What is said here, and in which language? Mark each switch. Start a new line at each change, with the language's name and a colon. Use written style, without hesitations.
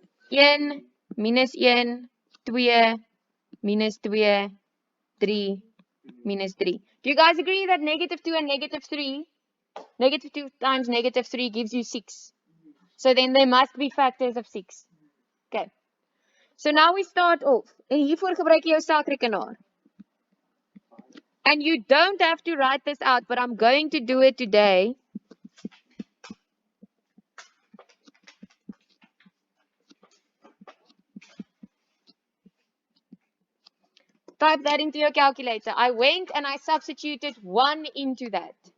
English: 1, minus 1, 2, minus 2, 3, minus 3. Do you guys agree that negative 2 and negative 3, negative 2 times negative 3 gives you 6? So then there must be factors of 6. Okay. So now we start off.
Afrikaans: En hiervoor gebruik jy jou selfrekenaar.
English: And you don't have to write this out, but I'm going to do it today. Type that into your calculator. I went and I substituted 1 into that.